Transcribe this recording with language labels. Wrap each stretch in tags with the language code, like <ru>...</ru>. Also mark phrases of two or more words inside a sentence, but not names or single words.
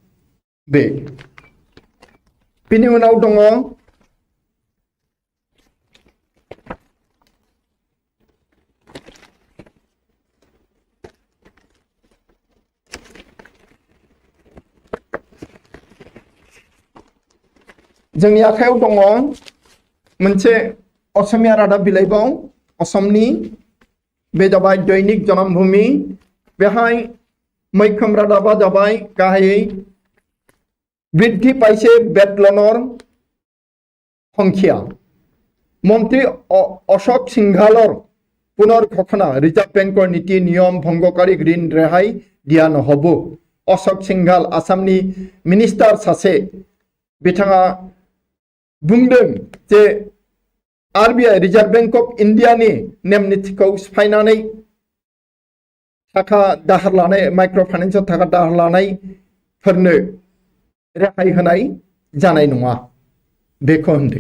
<brx>बेनि उनाव दङ जोंनि आखायाव दङ मोनसे असमिया रादाब बिलाइबाव असमनि, बे जाबाय दैनिक जनमभूमि। बेहाय मैखोम रादाबा जाबाय गाहायै</brx> <as>বৃদ্ধি পাইছে বেটলনৰ সংখ্যা, মন্ত্ৰী অশোক সিংঘলৰ পুনৰ্ঘোষণা, ৰিজাৰ্ভ বেংকৰ নীতি নিয়ম ভংগকাৰী ঋণ ৰেহাই দিয়া নহ'ব।</as> <brx>अशोक सिंघाल आसामनि मिनिस्टार सासे, बिथाङा बुंदों जे आरबिआई रिजार्व बैंक अफ इंडियानि नेम निथिखौ सिफायनानै थाखा दाहार लानाय</brx> <en>micro finance</en> <brx>थाखा दाहार लानायफोरनो रेहाय होनाय जानाय नङा बेखौ होनदों।</brx>